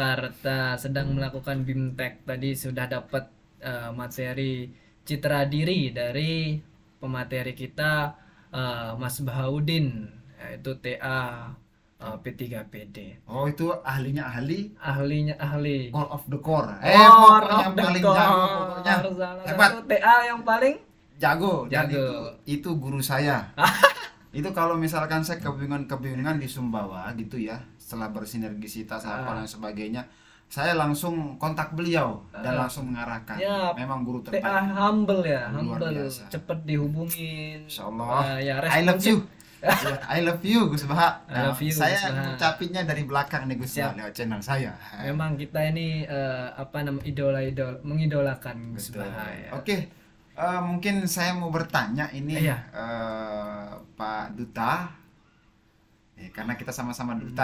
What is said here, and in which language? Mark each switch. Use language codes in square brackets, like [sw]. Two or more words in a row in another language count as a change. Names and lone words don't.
[id] Jakarta sedang melakukan BIMTEK. Tadi sudah dapat materi citra diri dari pemateri kita, Mas Bahaudin, yaitu TA P3PD. Oh, itu ahlinya ahli, Ahlinya ahli. [en] core of the core. [id] Core Pokoknya [en] of the [id] paling jago, pokoknya core, salah hebat, satu TA yang paling jago. Dan jago. itu guru saya. Itu kalau misalkan saya kebingungan-kebingungan di Sumbawa gitu ya, setelah bersinergisitas apa dan Ah, sebagainya, saya langsung kontak beliau dan ah. langsung mengarahkan. Ya, Memang guru TA terbaik, humble ya, luar humble, biasa. cepet dihubungin. [ar] إن شاء الله, [id] Ya [en] I love [id] responsif. [en] you. Ya, I love you Gus Baha. I [id] Nah, [en] love you [id] saya Gus Baha. ngucapinnya dari belakang nih Gus Baha Siap. lewat channel saya. Memang kita ini apa namanya, mengidolakan Gus Betul. Baha ya. Oke, mungkin saya mau bertanya ini Iya. Pak Duta, karena kita sama-sama duta